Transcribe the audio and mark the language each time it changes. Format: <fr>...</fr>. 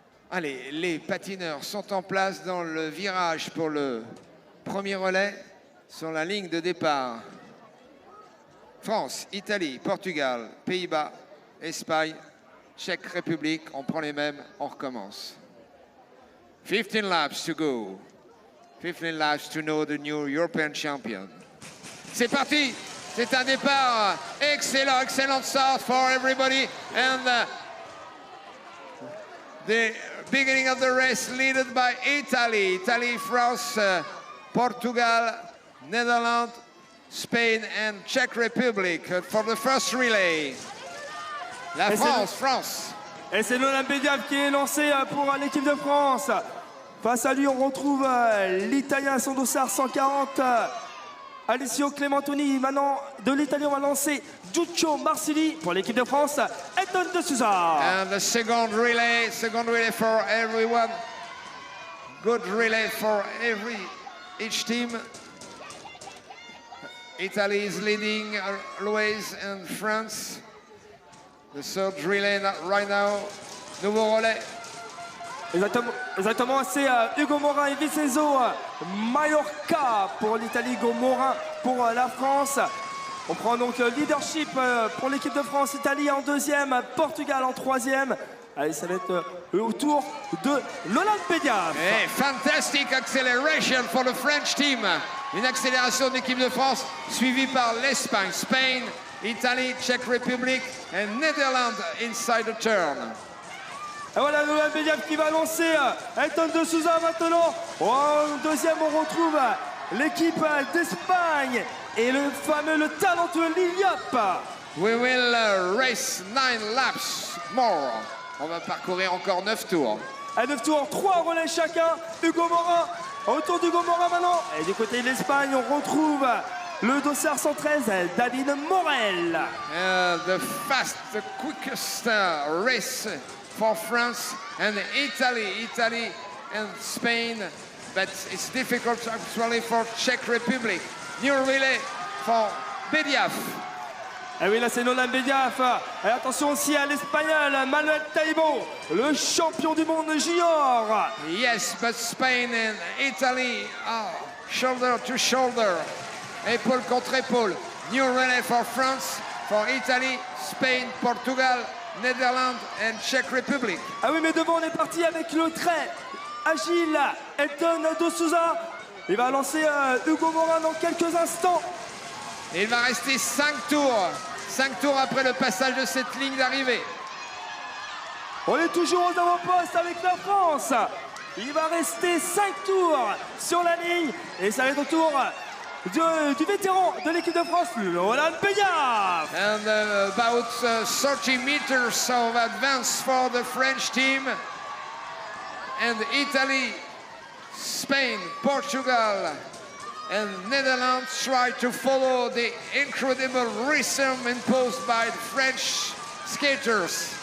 <fr>Allez, les patineurs sont en place dans le virage pour le premier relais sur la ligne de départ. France, Italie, Portugal, Pays-Bas, Espagne, Tchèque République. On prend les mêmes, on recommence.</fr> <en>15 laps to go. 15 laps to know the new European champion.</en> <fr>C'est parti! C'est un départ excellent,</fr> <en>excellent start for everybody. And the beginning of the race led by Italy. Italy, France, Portugal, Netherlands, Spain and Czech Republic for the first relay.</en> <fr>La France. Et c'est Nolan Bediaf qui est lancé pour l'équipe de France. Face à lui, on retrouve l'Italien à son dossard 140. Alessio Clementoni. Maintenant, de l'Italie, on va lancer Duccio Marsili pour l'équipe de France. Edon de Souza.</fr> <en>And the second relay for everyone. Good relay for each team. Italy is leading always, and France. The third relay right now.</en> <fr>Nouveau relais. Exactement, c'est Hugo Morin et Vincenzo Mallorca pour l'Italie, Hugo Morin pour la France. On prend donc leadership pour l'équipe de France, Italie en 2e, Portugal en 3e. Allez, ça va être au tour de Nolan Bediaf.</fr> <en>Hey, fantastic acceleration for the French team.</en> <fr>Une accélération de l'équipe de France suivie par l'Espagne,</fr> <en>Spain, Italy, Czech Republic and Netherlands inside the turn.</en> <fr>Et voilà Nolan Bediaf qui va lancer Edon de Souza maintenant. En 2e, on retrouve l'équipe d'Espagne et le talentueux Liliap.</fr> <en>We will race 9 laps more.</en> <fr>On va parcourir encore 9 tours. À 9 tours, 3 relais chacun. Hugo Morin, autour d'Hugo Morin maintenant. Et du côté de l'Espagne, on retrouve le dossard 113, David Morel.</fr> <en>The quickest race for France and Italy and Spain, but it's difficult actually for Czech Republic. New relay for Bediaf.</en> <fr>Et oui, là c'est Nolan Bediaf. Et attention aussi à l'Espagnol Manuel Taibo, le champion du monde junior.</fr> <en>Yes, but Spain and Italy are shoulder to shoulder,</en> <fr>épaule contre épaule.</fr> <en>New relay for France, for Italy, Spain, Portugal, Netherlands and Czech Republic.</en> <fr>Ah oui, mais devant on est parti avec le très agile Edon de Souza. Il va lancer Hugo Morin dans quelques instants. Et il va rester 5 tours. 5 tours après le passage de cette ligne d'arrivée. On est toujours aux avant-postes avec la France. Il va rester 5 tours sur la ligne. Et ça va être au tour du vétéran de l'équipe de France, Nolan Bediaf.</fr> <en>And about 30 meters of advance for the French team. And Italy, Spain, Portugal and Netherlands try to follow the incredible rhythm imposed by the French skaters.</en>